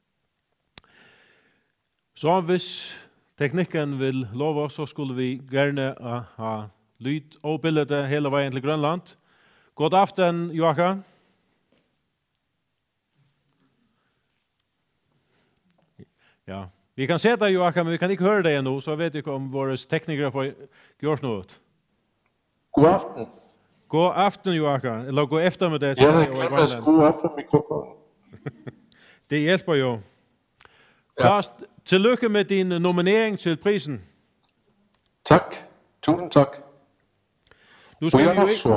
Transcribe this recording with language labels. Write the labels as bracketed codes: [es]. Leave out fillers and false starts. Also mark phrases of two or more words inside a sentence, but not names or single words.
[no] Så hvis teknikken vil love oss, så skulle vi gjerne ha lyd og bilder hele veien til Grönland. God aften, Joachim. Ja, vi kan se deg, Joachim, men vi kan ikke høre deg ennå, så vet ikke om våre teknikere får gjort noe. God aften. God aften, Joachim. Eller god eftermiddag. Ja, det glemmes god aften, mikrofon. [da] Det hjælper jo. Først, tillykke med din nominering til prisen. Tak. Tusind tak. Nu skal vi jo